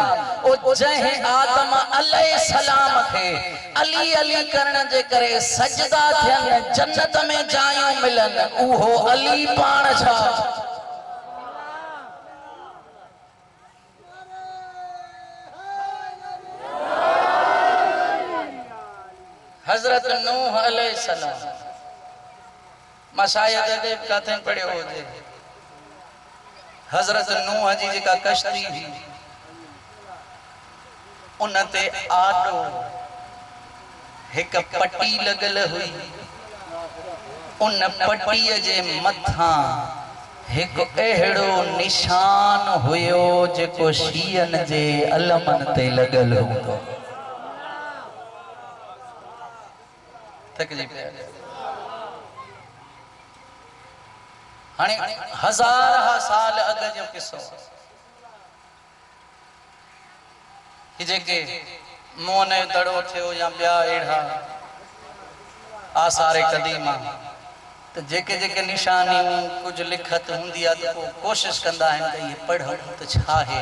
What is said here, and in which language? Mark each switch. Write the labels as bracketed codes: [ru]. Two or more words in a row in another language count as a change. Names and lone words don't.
[sd] ओ जहे आदम अलैहिस्सलाम खे अली अली करण जे करे सजदा थियन, जन्नत में जायूं मिलन, उहो अली पाण छा हजरत नूह अलैहिस्सलाम। मां शायद अदब काथे पढ़ियो हुजे, हजरत नूह जी जेका कश्ती हुई उन ते आडो एक पट्टी लगल हुई। उन पट्टीअ जे मथा एक अहिड़ो निशान हुयो जेको शीयन जे अलमन ते लगल हूंदो। हाणे हज़ार साल अग जो किस्सो कि जेके मोन जो दड़ो थियो या ॿिया अहिड़ा आसार क़दीमा, तो जेके जेके निशानियूं कुछ लिखत हूंदी आहे तो कोशिश कंदा आहिनि त इहे पढ़ूं त छा आहे।